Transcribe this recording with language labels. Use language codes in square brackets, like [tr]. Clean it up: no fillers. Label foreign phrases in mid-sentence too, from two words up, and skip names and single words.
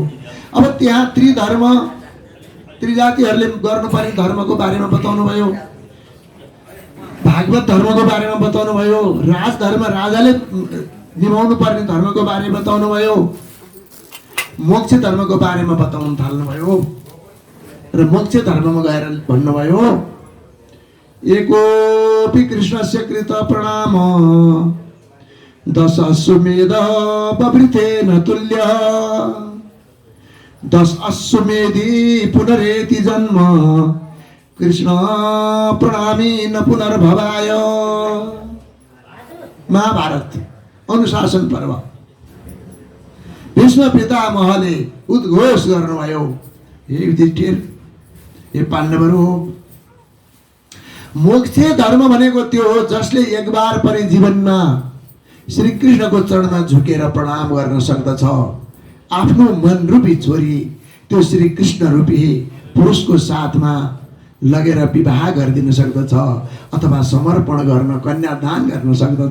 [ne] अब त्यहाँ त्रिधर्म त्रिजातिहरूले गर्नुपर्ने धर्मको बारेमा बताउनु भयो, भागवत धर्मको बारेमा बताउनु भयो, राजधर्म राजाले निभाउनु पर्ने धर्मको बारेमा बताउनु भयो, मोक्ष धर्मको बारेमा बताउन थाल्नुभयो र मोक्ष धर्ममा गएर भन्नुभयो [sa] एकोपि कृष्णस्य कृत प्रणाम दश अश्वमेध बवृथेन तुल्य 10 अश्वमेधी पुनरेति जन्म कृष्ण प्रणामी न पुनर्भवाय। [ne] महाभारत अनुशासन पर्व। भीष्म पितामहले उद्घोष गर्नुभयो हे युधिष्ठिर, हे पाण्डवहरू, मोक्ष धर्म भनेको त्यो हो जसले एक बार पनि जीवनमा श्री कृष्णको चरणमा झुकेर प्रणाम गर्न सक्दछ। आफ्नो मन रूपी छोरी त्यो श्री कृष्ण रूपी पुरुषको साथमा लगेर विवाह गरिदिन सक्दछ अथवा समर्पण गर्न कन्यादान गर्न सक्दछ।